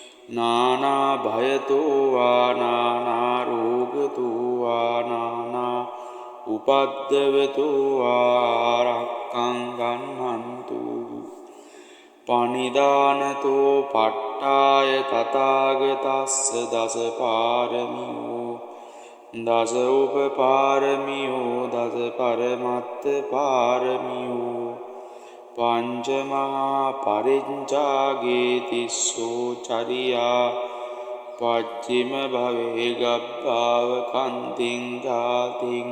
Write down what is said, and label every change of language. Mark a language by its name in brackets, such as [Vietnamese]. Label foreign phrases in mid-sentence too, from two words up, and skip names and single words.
[Pali] නානා භයතෝ වා නානා රෝගතෝ වා නානා උපද්දවතෝ වා රක්ඛං ගන්නන්තු පනිදානතෝ පට්ඨාය තථාගතස්ස දස පාරමියෝ දස උපපාරමියෝ දස පරමත්ත පාරමියෝ පංචමහා පරිඤ්චාගේ තිස්සෝ චරියා පච්චිම භවේ ගබ්බාව කන්තිං ජාතිං